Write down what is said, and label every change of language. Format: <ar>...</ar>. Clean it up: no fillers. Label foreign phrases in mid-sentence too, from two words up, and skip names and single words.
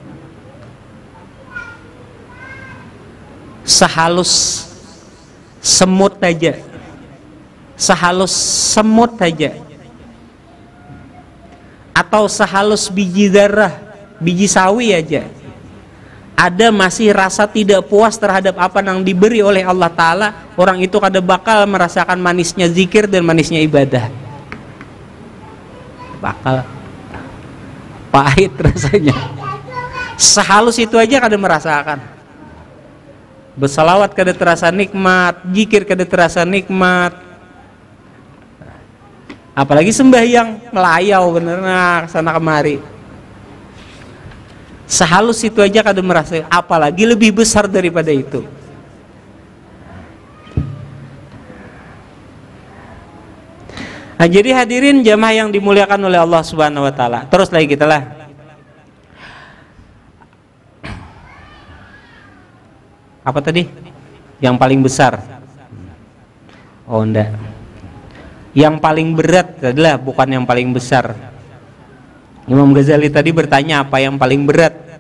<bjn>sehalus semut aja, atau sehalus biji darah, biji sawi aja, ada masih rasa tidak puas terhadap apa yang diberi oleh Allah Ta'ala, orang itu kada bakal merasakan manisnya zikir dan manisnya ibadah. Bakal pahit rasanya. Sehalus itu aja kada merasakan. Bersalawat kada terasa nikmat, zikir kada terasa nikmat. Apalagi sembahyang melayau bener nah sana kemari. Sehalus itu aja kada merasa, apalagi lebih besar daripada itu.</bjn> <id>Nah, jadi hadirin jamaah yang dimuliakan oleh Allah</id> <ar>Subhanahu wa taala.</ar> <id>Terus lagi kita lah. Apa tadi? Yang paling besar. Oh enggak. Yang paling berat adalah bukan yang paling besar. Imam Ghazali tadi bertanya apa yang paling berat.</id>